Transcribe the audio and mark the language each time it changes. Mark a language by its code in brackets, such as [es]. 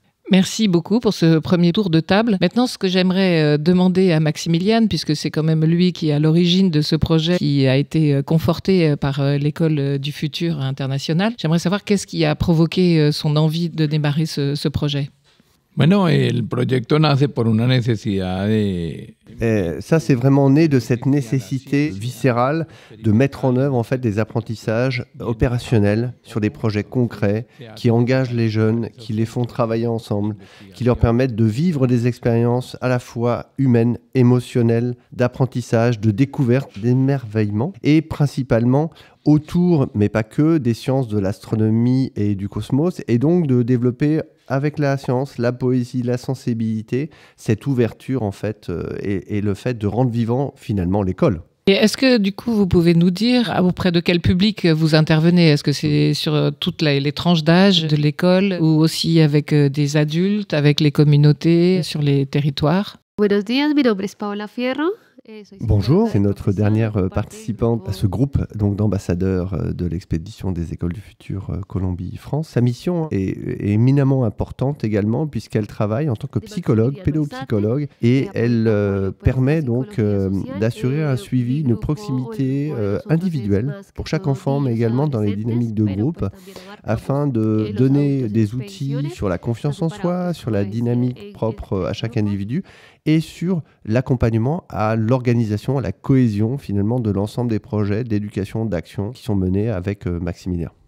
[fr] Merci beaucoup pour ce premier tour de table. Maintenant, ce que j'aimerais demander à Maximilien, puisque c'est quand même lui qui est à l'origine de ce projet qui a été conforté par l'École du futur international, j'aimerais savoir qu'est-ce qui a provoqué son envie de démarrer ce projet. [es] Bueno, el proyecto nace por una necesidad de... [fr] Ça, c'est vraiment né de cette nécessité viscérale de mettre en œuvre en fait des apprentissages opérationnels sur des projets concrets qui engagent les jeunes, qui les font travailler ensemble, qui leur permettent de vivre des expériences à la fois humaines, émotionnelles, d'apprentissage, de découverte, d'émerveillement et principalement autour, mais pas que, des sciences de l'astronomie et du cosmos, et donc de développer avec la science, la poésie, la sensibilité, cette ouverture en fait et le fait de rendre vivant finalement l'école. Et est-ce que du coup vous pouvez nous dire auprès de quel public vous intervenez? Est-ce que c'est sur toutes les tranches d'âge de l'école ou aussi avec des adultes, avec les communautés, sur les territoires? [es] Buenos días, mi nombre es Paola Fierro. [fr] Bonjour, c'est notre dernière participante à ce groupe donc d'ambassadeurs de l'expédition des écoles du futur Colombie-France. Sa mission est éminemment importante également puisqu'elle travaille en tant que psychologue, pédopsychologue, et elle permet donc d'assurer un suivi, une proximité individuelle pour chaque enfant, mais également dans les dynamiques de groupe, afin de donner des outils sur la confiance en soi, sur la dynamique propre à chaque individu, et sur l'accompagnement à l'organisation, à la cohésion finalement de l'ensemble des projets d'éducation, d'action qui sont menés avec Maximilien.